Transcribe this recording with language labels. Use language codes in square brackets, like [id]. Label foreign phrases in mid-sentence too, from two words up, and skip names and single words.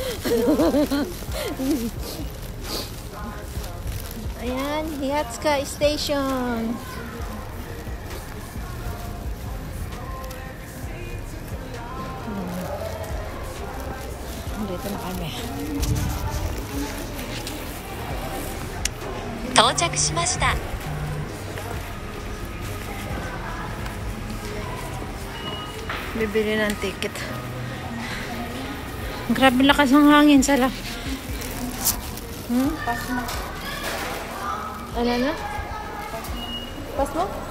[tl] Ayan, Yatsukai station. Dito na kami. [ja] 到着しました。 [tl] Bibili ng ticket. Grabe lakas ng hangin sa lak. Pas mo. Ano na? Pas mo?